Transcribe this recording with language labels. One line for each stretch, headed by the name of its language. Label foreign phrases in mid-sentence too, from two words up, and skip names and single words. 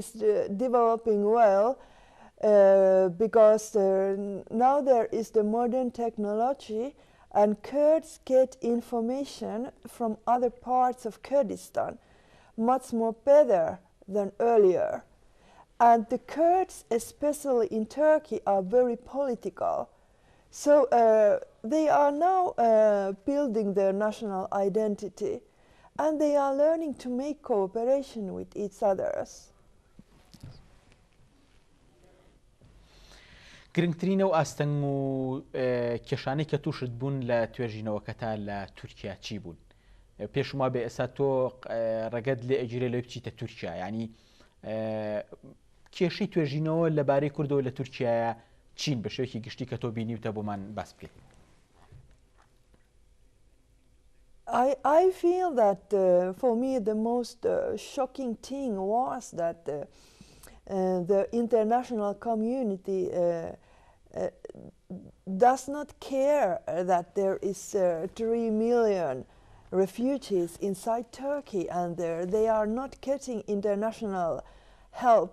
English: developing well because now there is the modern technology, and Kurds get information from other parts of Kurdistan much more better than earlier. And the Kurds, especially in Turkey, are very political. So they are now building their national identity, and they are learning to make cooperation with each others.
Central Kurdish: گرنگترینە و ئاستەنگ و کێشانەی کە تووشت بوون لە توێژینەوەکەتا لە تورکیا چی بوون؟ پێشما بێ ئێستا تۆ ڕەگەت لێ ئەگیرێ لێ بچیتە تورکیا، ینی کێشەی توێژینەوە لەبارەی کوردەوە لە تورکیایە چین بە شێوەیەکی گشتی کە تۆ بینیوتە بۆمان باس بکەیت؟
English: I feel that for me the most shocking thing was that the international community does not care that there is 3 million refugees inside Turkey, and they are not getting international help.